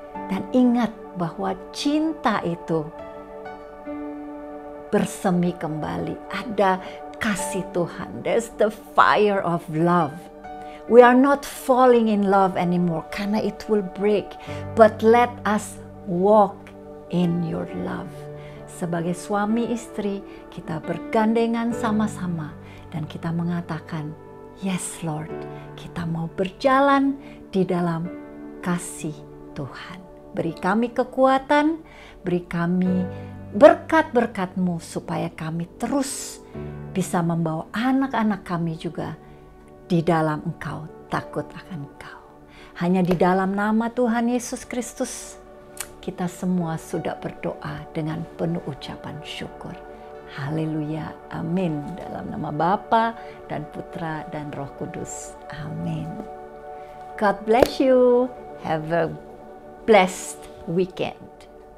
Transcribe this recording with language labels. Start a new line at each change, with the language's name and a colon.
Indonesian: Dan ingat bahwa cinta itu bersemi kembali. Ada kasih Tuhan.
English: There's the fire of love. We are not falling in love anymore karena it will break. But let us walk in your love.
Indonesian: Sebagai suami istri, kita bergandengan sama-sama dan kita mengatakan,
English: yes Lord,
Indonesian: kita mau berjalan di dalam kasih Tuhan. Beri kami kekuatan, beri kami berkat-berkat-Mu supaya kami terus bisa membawa anak-anak kami juga di dalam Engkau, takut akan Engkau. Hanya di dalam nama Tuhan Yesus Kristus kita semua sudah berdoa dengan penuh ucapan syukur. Haleluya, amin. Dalam nama Bapa dan Putra dan Roh Kudus, amin.
English: God bless you. Have a blessed weekend.